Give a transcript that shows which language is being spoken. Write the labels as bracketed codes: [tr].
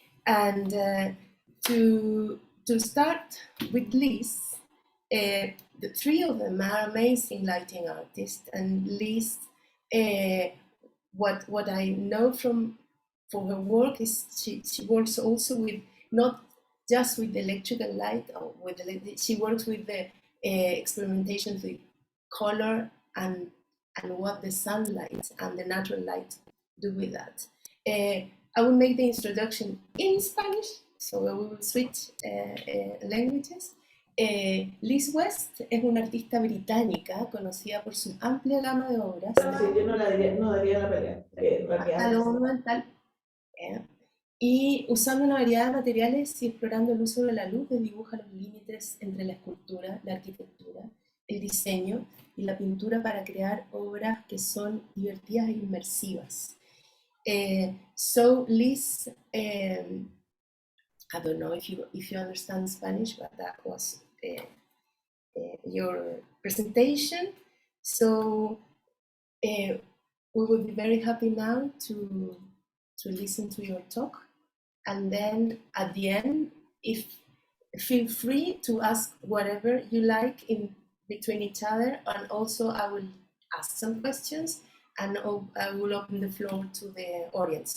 [en] And to start with Liz, the three of them are amazing lighting artists, and Liz, what I know for her work is she works also with, not just with the electrical light, or she works with the experimentations with color and what the sunlight and the natural light do with that. I will make the introduction in Spanish, so we will switch languages. [es] Liz West es una artista británica conocida por su amplia gama de obras. Yo no daría la pelea. Monumental. Y usando una variedad de materiales y explorando el uso de la luz, dibuja los límites entre la escultura, la arquitectura, el diseño y la pintura para crear obras que son divertidas e inmersivas. [en] So Liz, I don't know if you understand Spanish, but that was your presentation. So we will be very happy now to listen to your talk, and then at the end, feel free to ask whatever you like in between each other, and also I will ask some questions, and I will open the floor to the audience.